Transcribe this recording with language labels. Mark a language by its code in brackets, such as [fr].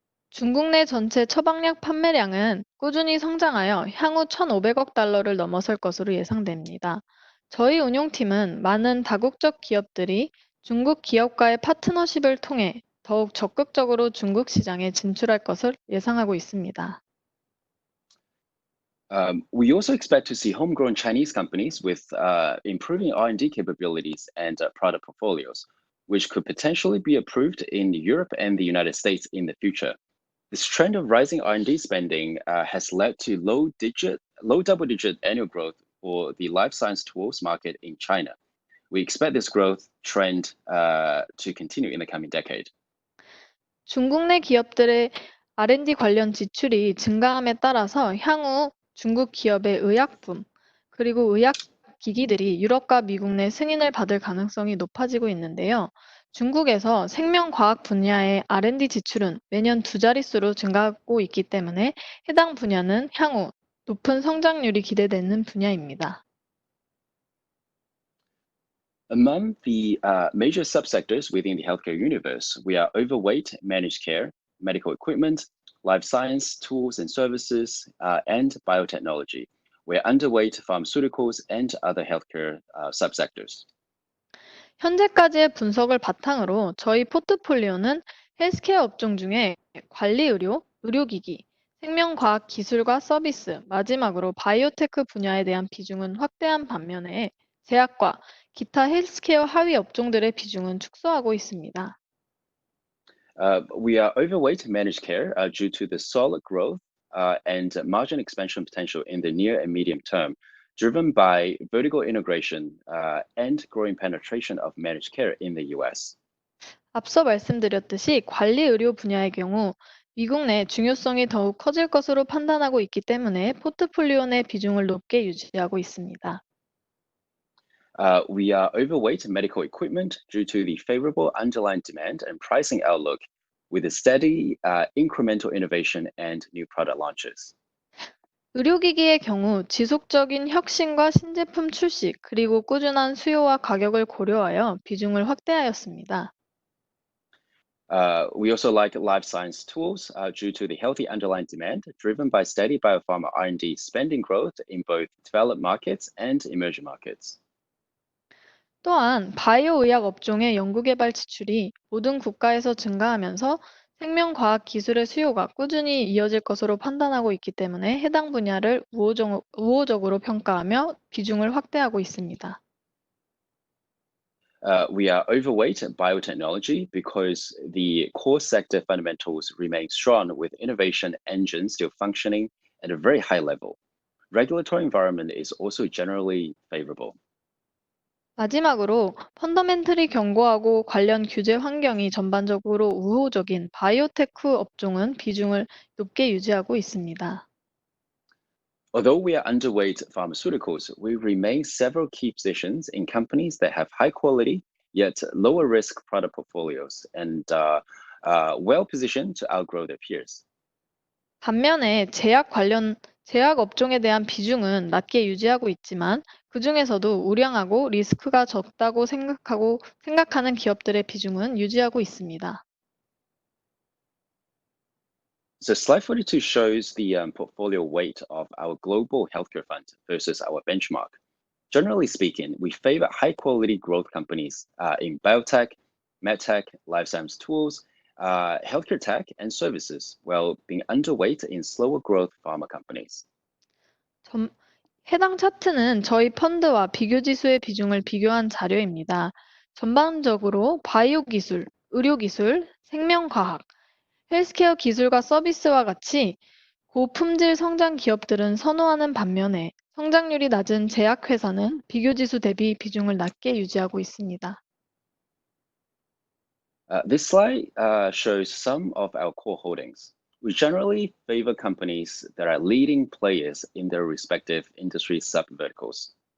[ko] 중국 내 전체 처방약 판매량은 꾸준히 성장하여 향후 1,500억 달러를 넘어설 것으로 예상됩니다. 저희 운용팀은 많은 다국적 기업들이 중국 기업과의 파트너십을 통해 더욱 적극적으로 중국 시장에 진출할 것을 예상하고 있습니다. [en] We also expect to see homegrown Chinese companies with improving R&D capabilities and product portfolios, which could potentially be approved in Europe and the United States in the future. This trend of rising R&D spending has led to low double-digit annual growth for the life science tools market in China, We expect this growth trend to continue in the coming decade. [ko] 중국 내 기업들의 R&D 관련 지출이 증가함에 따라서 향후 중국 기업의 의약품, 그리고 의학기기들이 유럽과 미국 내 승인을 받을 가능성이 높아지고 있는데요. 중국에서 생명과학 분야의 R&D 지출은 매년 두 자릿수로 증가하고 있기 때문에 해당 분야는 향후 높은 성장률이 기대되는 분야입니다. [en] Among the major subsectors within the healthcare universe, we are overweight managed care, medical equipment, life science, tools and services, and biotechnology. We're underweight pharmaceuticals and other healthcare subsectors. [ko] 현재까지의 분석을 바탕으로 저희 포트폴리오는 헬스케어 업종 중에 관리의료, 의료기기, 생명과학 기술과 서비스, 마지막으로 바이오테크 분야에 대한 비중은 확대한 반면에 제약과 기타 헬스케어 하위 업종들의 비중은 축소하고 있습니다. [en] We are overweight managed care due to the solid growth and margin expansion potential in the near and medium term, driven by vertical integration and growing penetration of managed care in the US. [ko] 앞서 말씀드렸듯이 관리의료 분야의 경우 미국 내 중요성이 더욱 커질 것으로 판단하고 있기 때문에 포트폴리오 내 비중을 높게 유지하고 있습니다. [en] We are overweight medical equipment due to the favorable underlying demand and pricing outlook with a steady incremental innovation and new product launches. [ko] 의료기기의 경우 지속적인 혁신과 신제품 출시, 그리고 꾸준한 수요와 가격을 고려하여 비중을 확대하였습니다. [en] We also like life science tools due to the healthy underlying demand driven by steady biopharma R&D spending growth in both developed markets and emerging markets. [ko] 또한 바이오 의학 업종의 연구개발 지출이 모든 국가에서 증가하면서 생명과학 기술의 수요가 꾸준히 이어질 것으로 판단하고 있기 때문에 해당 분야를 우호적으로 평가하며 비중을 확대하고 있습니다. [en] We are overweight biotechnology because the core sector fundamentals remain strong with innovation engines still functioning at a very high level. Regulatory environment is also generally favorable. [ko] 마지막으로 펀더멘털이 견고하고 관련 규제 환경이 전반적으로 우호적인 바이오테크 업종은 비중을 높게 유지하고 있습니다. [en] Although we are underweight pharmaceuticals, we remain several key positions in companies that have high quality yet lower risk product portfolios and well positioned to outgrow their peers. [ko] 반면에 제약 업종에 대한 비중은 낮게 유지하고 있지만 그 중에서도 우량하고 리스크가 적다고 생각하는 기업들의 비중은 유지하고 있습니다. [en] So slide 42 shows the portfolio weight of our global healthcare fund versus our benchmark. Generally speaking, we favor high quality growth companies in biotech, medtech, life science tools, healthcare tech, and services, while being underweight in slower growth pharma companies. [ko] 해당 차트는 저희 펀드와 비교 지수의 비중을 비교한 자료입니다. 전반적으로 바이오 기술, 의료 기술, 생명과학, 헬스케어 기술과 서비스와 같이 고품질 성장 기업들은 선호하는 반면에 성장률이 낮은 제약회사는 비교 지수 대비 비중을 낮게 유지하고 있습니다. [en] This slide shows some of our core holdings. We generally favor companies that are leading players in their respective industry subverticals.